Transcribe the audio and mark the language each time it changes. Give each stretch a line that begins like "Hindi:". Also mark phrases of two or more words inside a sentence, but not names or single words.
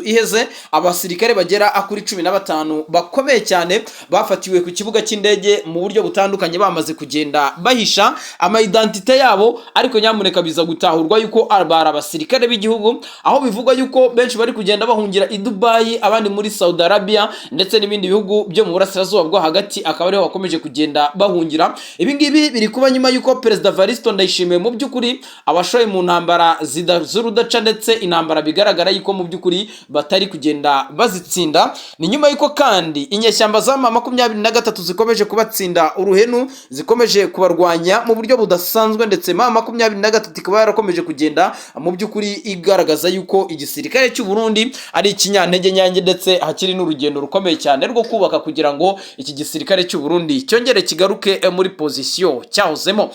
Kinyarwanda: iheze abasirikare bagera kuri 15 bakomeye cyane bafatiwe ku kibuga cy'indege mu buryo butandukanye, bamaze kugenda bahisha ama identite yabo, ariko nyamuneka biza gutahurwa yuko bari abasirikare b'igihugu, aho bivugwa yuko benshi bari kugenda bahungira i Dubai, abandi muri Saudi Arabia ndetse n'ibindi bihugu byo mu burasirazuba bwo hagati, akaba ariho bakomeje kugenda bahungira. Ibi ngibi biri kuba nyuma yuko Perezida Evaristo Ndayishimiye mu by'ukuri abashoye mu ntambara z'urudaca, ndetse intambara bigaragara yuko mu by'ukuri batari kugenda bazitsinda. Ni nyuma yuko kandi inyeshyamba za M23 zikomeje kubatsinda uruhenu, zikomeje kubarwanya mu buryo budasanzwe, ndetse M23 ikaba yarakomeje kugenda mu by'ukuri igaragaza yuko igisirikare cy'u Burundi ari ikinyantege nyange, ndetse hakiri n'urugendo rukomeye cyane rwo kubaka kugira ngo iki gisirikare cy'u Burundi cyongere kigaruke muri position cyahozemo.